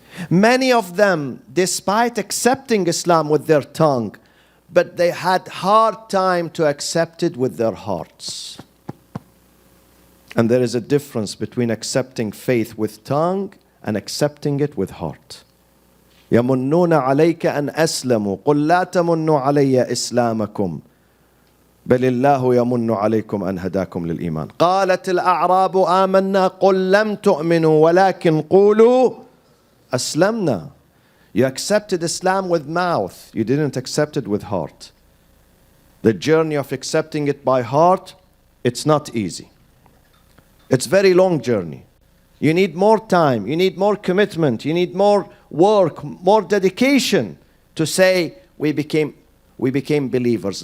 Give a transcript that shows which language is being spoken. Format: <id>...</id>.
<en>Many of them, despite accepting Islam with their tongue, but they had hard time to accept it with their hearts. And there is a difference between accepting faith with tongue and accepting it with heart.</en> <ar>يَمُنُّونَ عَلَيْكَ أَنْ أَسْلَمُوا قُلْ لَا تَمُنُّوا عَلَيَّ إِسْلَامَكُمْ بل الله يمن عليكم أن هداكم للإيمان قالت الأعراب آمنا قل لم تؤمنوا ولكن قولوا أسلمنا.</ar> <en>You accepted Islam with mouth. You didn't accept it with heart. The journey of accepting it by heart, it's not easy. It's a very long journey. You need more time. You need more commitment. You need more work, more dedication to say we became believers.</en>